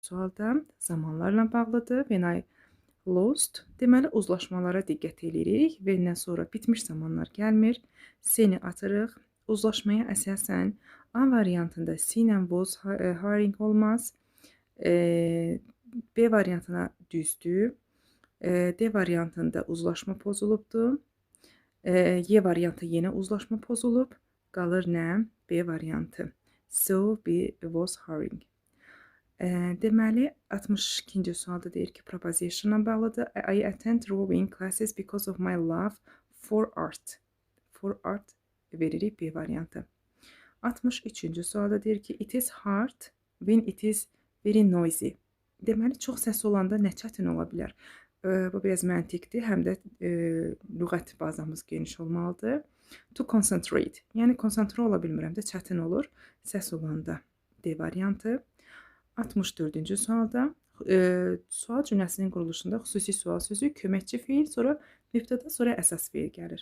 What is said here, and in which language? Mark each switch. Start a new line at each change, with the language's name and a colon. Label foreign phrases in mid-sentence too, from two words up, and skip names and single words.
Azerbaijani: sualda zamanlarla bağlıdır.
English: When I lost,
Azerbaijani: deməli uzlaşmalara diqqət edirik. When-dən sonra bitmiş zamanlar gəlmir. C-ni atırıq. Uzlaşmaya əsasən A variantında C ilə
English: was hiring
Azerbaijani: olmaz. B variantına düzdür. D variantında uzlaşma pozulubdur. Y variantı yenə uzlaşma pozulub. Qalır nə? B variantı.
English: So, B was hiring.
Azerbaijani: Deməli, 62-ci sualda deyir ki, propositionla bağlıdır.
English: I attend drawing classes because of my love for art. For art
Azerbaijani: veririk B variantı. 63-cü sualda deyir ki,
English: it is hard when it is very noisy.
Azerbaijani: Deməli, çox səs olanda nə çətin ola bilər? Bu biraz məntiqdir, həm də lüğət bazamız geniş olmalıdır.
English: To concentrate,
Azerbaijani: yəni konsantrə ola bilmirəm də çətin olur səs olanda. D variantı. 64-cü sualda sual cümləsinin quruluşunda xüsusi sual sözü, köməkçi fiil, sonra mübtəda, sonra əsas fiil gəlir.